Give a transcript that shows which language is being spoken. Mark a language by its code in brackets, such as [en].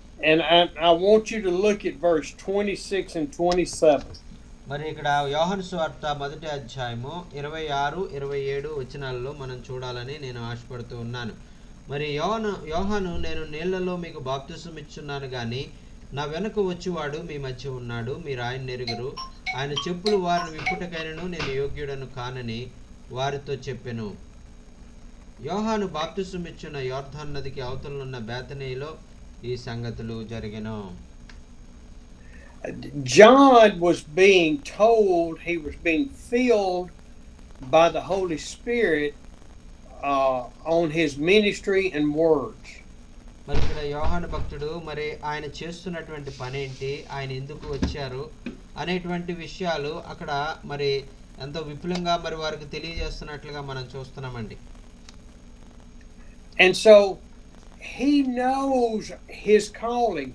[en] And I want you to look at verse 26 and 27. [te] ఇక్కడ యోహాను సువార్త మొదటి అధ్యాయము 26, 27 వచనాల్లో మనం చూడాలని నేను ఆశపడుతూ ఉన్నాను. యోహాను నేను నీళ్లలో మీకు బాప్తిసం ఇచ్చున్నాను గాని నా వెనుక వచ్చేవాడు మీ మధ్య ఉన్నాడు, మీరు ఆయన ఎరుగురు, ఆయన చెప్పులు వారిని విప్పుటకైనను నేను యోగ్యుడను కానని వారితో చెప్పెను. యోహాను బాప్తిసం ఇచ్చిన యోర్దాను నదికి అవతలనున్న బేతనీలో ఈ సంగతులు జరిగెను. [en] John was being told he was being filled by the Holy Spirit on his ministry and words. [te] ఇక్కడ యోహాను భక్తుడు ఆయన చేస్తున్నటువంటి పని ఏంటి, ఆయన ఎందుకు వచ్చారు అనేటువంటి విషయాలు అక్కడ ఎంతో విపులంగా మరి వారికి తెలియజేస్తున్నట్లుగా మనం చూస్తున్నామండి. [en] And so he knows his calling.